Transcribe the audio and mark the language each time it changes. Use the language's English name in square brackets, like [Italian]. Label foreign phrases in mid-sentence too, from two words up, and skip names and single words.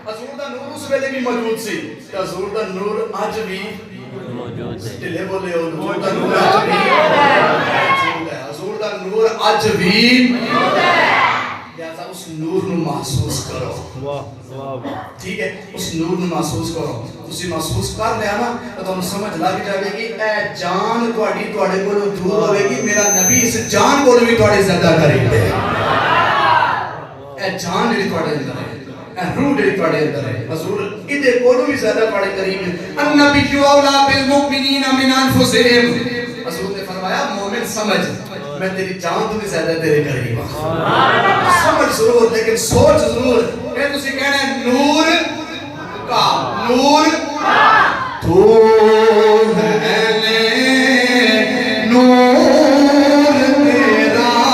[Punjabi] حضور دا نور اس ویلے بھی موجود سی، حضور دا نور آج بھی موجود ہے، ٹھلے بولے ہو، حضور دا نور آج بھی موجود ہے، حضور دا نور آج بھی موجود ہے، لہذا اس نور نو محسوس کرو، ٹھیک ہے؟ اس نور نو محسوس کرو، تسی محسوس کر لیا نا تو تم سمجھ لگ جائے گی اے جان تواڈی تواڈے کولوں دور ہوے گی، میرا نبی اس جان کولوں بھی تواڈے زیادہ قریب ہے، اے جان جڑی تواڈے اندر ہے، اے روح جڑی تواڈے اندر ہے، حضور ادے کولوں بھی زیادہ تواڈے قریب ہے۔ [Arabic] النبی اولا بالمؤمنین من انفسہم، [Punjabi] حضور نے فرمایا مومن سمجھ میں تیری جان تو بھی زیادہ تیرے قریب ہوں، سمجھ ضرور لیکن سوچ ضرور، کہ تسی کہنا ہے نور کا، نور تو ہے نور تیرا